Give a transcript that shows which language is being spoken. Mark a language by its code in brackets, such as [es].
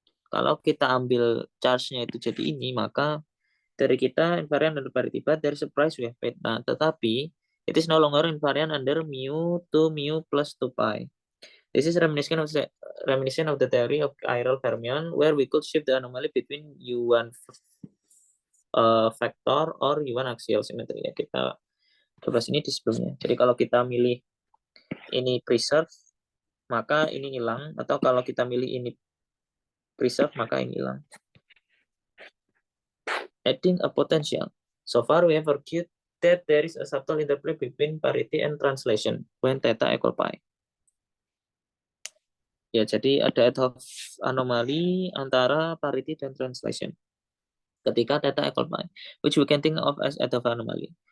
[id] Kalau kita ambil charge-nya itu jadi ini, maka dari kita [en] invariant under parity, but there is a price we have paid. Nah, [id] tetapi [en] it is no longer invariant under mu to mu plus 2 pi. This is reminiscent of the theory of chiral fermion, where we could shift the anomaly between U1 vector or U1 axial symmetry. [id] Ya, kita coba sini di sebelumnya. Jadi kalau kita milih ini preserve, maka ini hilang. Atau kalau kita milih ini preserve, maka ini hilang. [en] Adding a potential. So far we have argued that there is a subtle interplay between parity and translation when theta equal pi. [id] Ya, jadi ada ad hoc anomali antara parity dan translation ketika theta equal pi, [en] which we can think of as ad hoc anomaly.